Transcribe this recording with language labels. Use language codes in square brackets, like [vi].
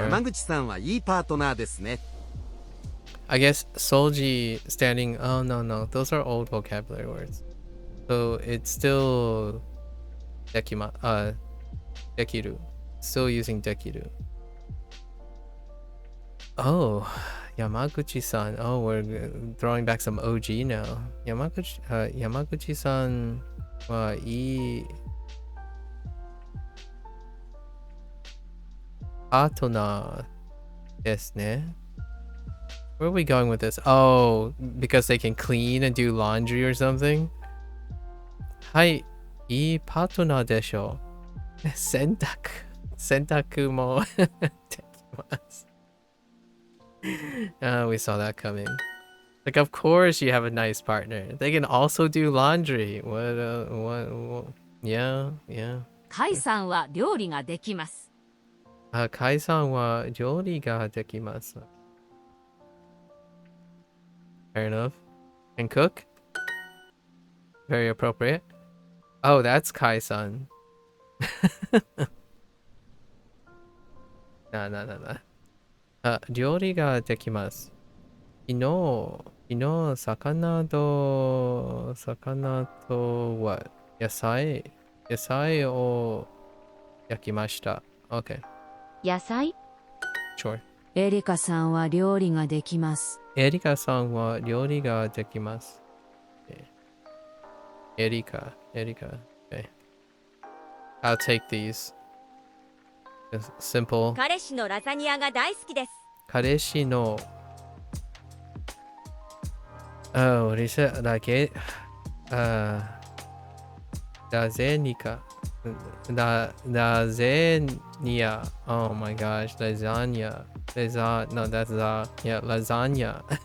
[ja] 山口さんはいいパートナーですね。 [en] I guess Soji standing. Oh, no. Those are old vocabulary words. So it's still dekiru. Still using dekiru. Oh, Yamaguchi-san. Oh, we're throwing back some OG now. [ja] Yamaguchi-san wa ii partner desu ne. [en] Where are we going with this? Oh, because they can clean and do laundry or something? [ja] Hai, ii partner desho. Sentaku mo dekimasu. [en] We saw that coming. Like, of course you have a nice partner. They can also do laundry. What? Yeah. [ja] カイさんは料理ができます。 Kai-san wa ryori ga dekimasu. [en] Fair enough. Can cook? Very appropriate. Oh, that's Kai-san. Nah. [ja] 料理ができます。昨日魚と [en] what? [ja] 野菜を焼きました。 [en] Okay. [ja] 野菜 [en] Sure. [ja] エリカさんは料理ができます。エリカさんは料理ができます。 [en] エリカ。Okay. I'll take these. Just simple. [ja] 彼氏のラザニアが大好きです。彼氏の [en] Oh, what is it? Like lasagna. Lasagna. Oh my gosh, lasagna. No, that's yeah, lasagna.